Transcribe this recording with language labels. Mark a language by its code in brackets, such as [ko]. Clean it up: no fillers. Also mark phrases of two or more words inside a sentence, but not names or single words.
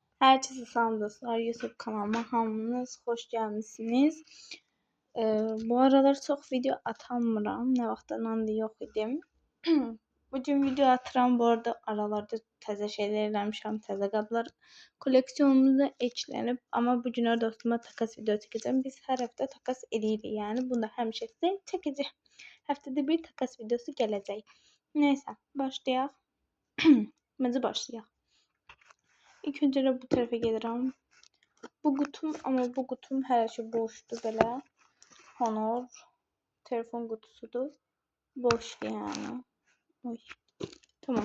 [tr] Herkese salam dostlar, YouTube kanalıma hamınız hoş gelmişsiniz. [az] Bu aralar çok video atamıram, ne vaxtdan da yox idim. Bugün video atıram, bu arada aralarda təzə şeyler eləmişəm, təzə qablar [tr] koleksiyonumuza eklenib. Ama bugün dostuma takas video [az] çəkəcəm. Biz hər həftə takas edirik, yəni bunu da həmişə çəkəcək. Həftədə bir takas videosu gələcək. Neyse, başlayaq. Bence başlayaq. [tr] İlk önce de bu tarafa gelirim. Bu kutum ama bu kutum her şey boştu böyle. Honor telefon kutusudur. Boş yani. Oy. Tamam.